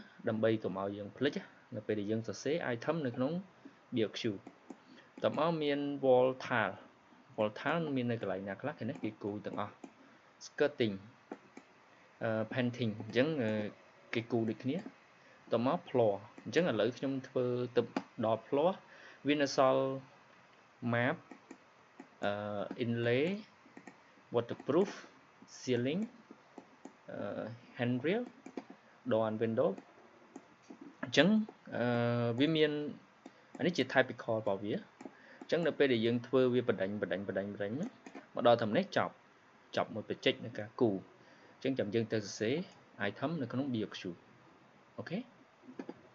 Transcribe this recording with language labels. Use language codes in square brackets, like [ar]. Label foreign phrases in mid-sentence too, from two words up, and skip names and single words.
[km] ដើម្បីកុំឲ្យយើងភ្លេចនៅពេលដែលយើងសរសេរ item នៅក្នុង BioQ តមកមាន [en] wall tile [km] មាននៅកន្លែង ណាខ្លះនេះគេគូទាំងអស់ [en] skirting painting [km] អញ្ចឹងគេគូដូចគ្នាតមក floor អញ្ចឹងឥឡូវខ្ញុំធ្វើទៅដល់ floor វានៅសល់ [en] map inlay waterproof ceiling handrail door and window [km] អញ្ចឹងវាមានអានេះជា typical របស់វាអញ្ចឹងនៅពេលដែលយើងធ្វើវាបដិញមកដល់តាមនេះចប់មួយបច្ចេកនៃការគូអញ្ចឹងចាំយើងទៅសរសេរ item នៅក្នុង BioQ អូខេ